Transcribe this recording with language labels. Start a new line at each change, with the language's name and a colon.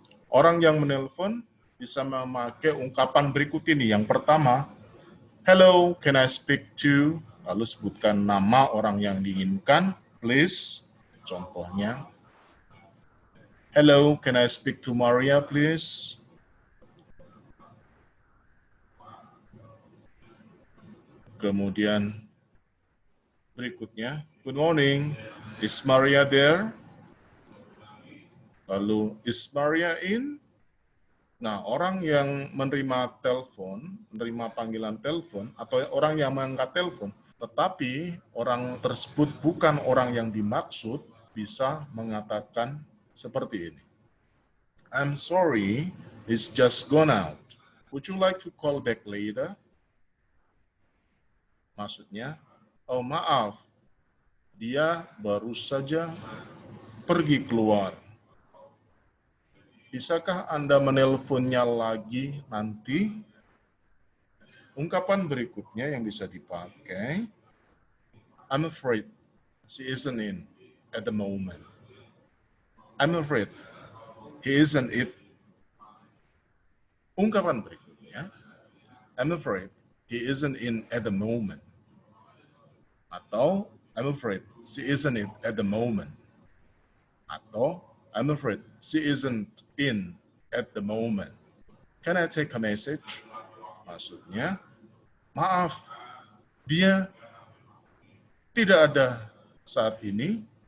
Indonesian: Orang yang menelpon bisa memakai ungkapan berikut ini. Yang pertama,
English: hello, can I speak to?
Indonesian: Lalu sebutkan nama orang yang diinginkan, please.
English: Contohnya, hello, can I speak to Maria, please?
Indonesian: Kemudian berikutnya,
English: good morning, is Maria there? Lalu, is Maria in?
Indonesian: Nah, orang yang menerima telepon, menerima panggilan telepon, atau orang yang mengangkat telepon, tetapi orang tersebut bukan orang yang dimaksud, bisa mengatakan seperti ini.
English: I'm sorry, he's just gone out. Would you like to call back later?
Indonesian: Maksudnya, oh maaf, dia baru saja pergi keluar. Bisakah Anda menelponnya lagi nanti? Ungkapan berikutnya yang bisa dipakai,
English: I'm afraid she isn't in at the moment. I'm afraid he isn't it.
Indonesian: Ungkapan berikutnya,
English: I'm afraid he isn't in at the moment. Atau, I'm afraid she isn't it at the moment. Atau, I'm afraid she isn't in at the moment. Can I take a message?
Indonesian: Maksudnya, maaf, dia tidak ada saat ini.